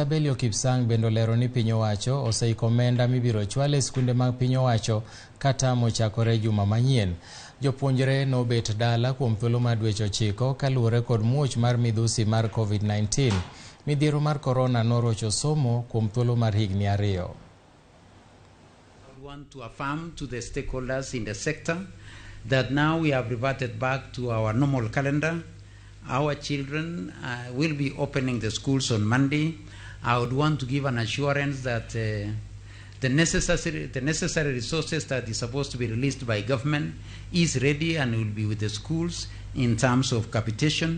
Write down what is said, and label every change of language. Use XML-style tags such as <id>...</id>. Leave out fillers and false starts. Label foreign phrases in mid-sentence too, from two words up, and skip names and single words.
<luo>Belio Kipsang bende olero ni piny owacho oseiko omenda mibiro chwal e skunde mag piny owacho kata mochakore juma manyien. Jopuonjre nobet dala kuom thuolo mar dweche 9 kaluwore kod muoch mar midhusi mar COVID-19. Midhiero mar corona norocho somo kuom thuolo mar higni 2.</luo> <en>I want to affirm to the stakeholders in the sector that now we have reverted back to our normal calendar. Our children will be opening the schools on Monday. I would want to give an assurance that the necessary resources that is supposed to be released by government is ready and will be with the schools in terms of capitation.</en>